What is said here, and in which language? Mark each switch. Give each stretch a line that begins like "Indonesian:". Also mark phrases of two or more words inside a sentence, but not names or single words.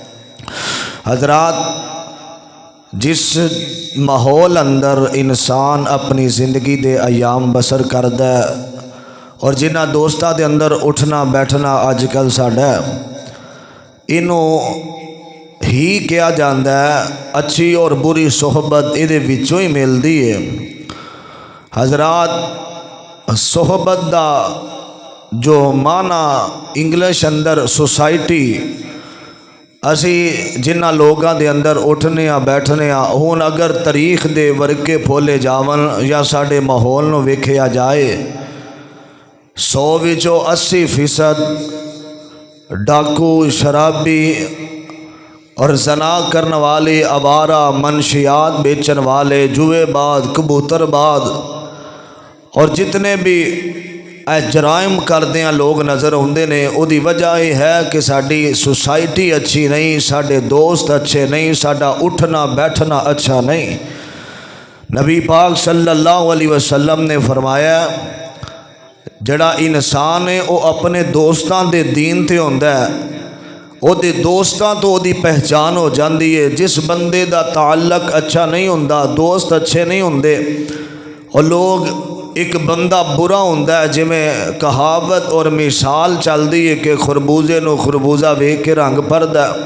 Punjabi: حضرات، جس ماحول اندر انسان اپنی زندگی دے ایام بسر کردا ہے اور جنہ دوستاں دے اندر اٹھنا بیٹھنا اج کل ساڈا انہوں ہی کیا جاندا ہے اچھی اور بری صحبت یہ وچوں ہی ملدی ہے۔ حضرات، صحبت دا جو معنی انگلش اندر سوسائٹی، اسی جنہ لوگاں دے اندر اٹھنے بیٹھنے ہون، اگر تاریخ دے ورقے پھولے جاون یا ساڈے ماحول نو ویکھیا جائے، 100 وچوں 80% ڈاکو، شرابی اور زنا کرن والے، آوارہ، منشیات بیچن والے، جوئے باز، کبوتر باز اور جتنے بھی جرائم کردے ہیں
Urdu: لوگ نظر آتے ہیں۔
Punjabi: وہ دی وجہ یہ ہے کہ ساری سوسائٹی اچھی نہیں، ساڈے دوست اچھے نہیں، ساڈا اٹھنا بیٹھنا اچھا نہیں۔ نبی پاک
Arabic: صلی اللہ علیہ وسلم
Punjabi: نے فرمایا، جڑا انسان ہے وہ اپنے دوستاں دے دین تے ہوندا ہے، وہ دے دوستاں تو دی پہچان ہو جاندی ہے۔ جس بندے دا تعلق اچھا نہیں ہوندا، دوست اچھے نہیں ہوندے، اور لوگ ایک بندہ برا ہوندا ہے، جویں کہاوت اور مثال چلدی ہے کہ خربوزے نو خربوزہ ویکھ کے رنگ پڑدا ہے۔